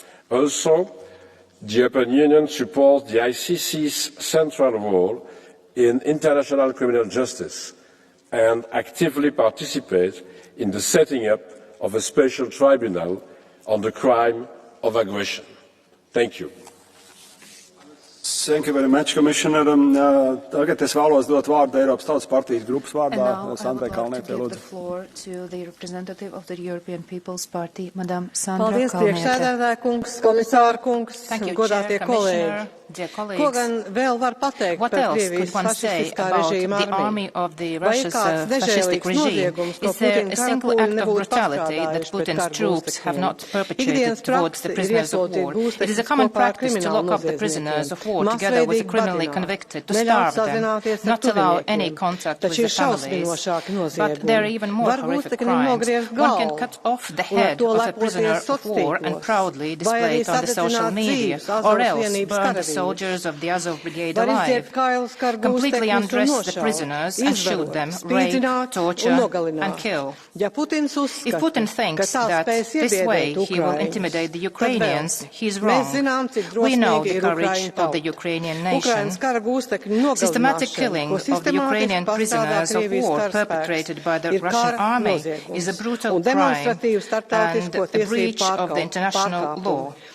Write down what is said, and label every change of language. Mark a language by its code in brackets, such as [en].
[en] Also, the European Union supports the ICC's central role in international criminal justice and actively participates in the setting up of a special tribunal on the crime of aggression. Thank you. Thank you very much, Commissioner. [lv] Tagad es vēlos dot vārdu Eiropas Tautas partijas grupas vārdā Sandrai Kalnietei. [en] Give the floor to the representative of the European People's Party, Madame Sandra [lv] Paldies, priekšsēdētāja kungs, komisāra kungs, godātie kolēģi. Ko gan vēl var pateikt par Krievijas fašistiskā režīma armiju? Vai ir kāds nežēlīgs noziegums, ko Putina kara pūļi nebūtu pastrādājuši pret karu gūstekņiem? Ikdienas prakse ir ieslodzīt gūstekņus kopā ar kriminālu noziedzniekiem, masveidīgi badināt, neļaut sazināties ar tuviniekiem, taču ir šausminošāki noziegumi. Var gūstekņiem nogriezt galvu un ar to lepoties sociālos, vai arī sadedzināt dzīves Azovas vienības karavīrus. [en] Soldiers of the Azov Brigade alive, completely undress the prisoners and shoot them, rape, torture and kill. If Putin thinks that this way he will intimidate the Ukrainians, he is wrong. We know the courage of the Ukrainian nation. Systematic killing of the Ukrainian prisoners of war perpetrated by the Russian army is a brutal crime and a breach of the international law.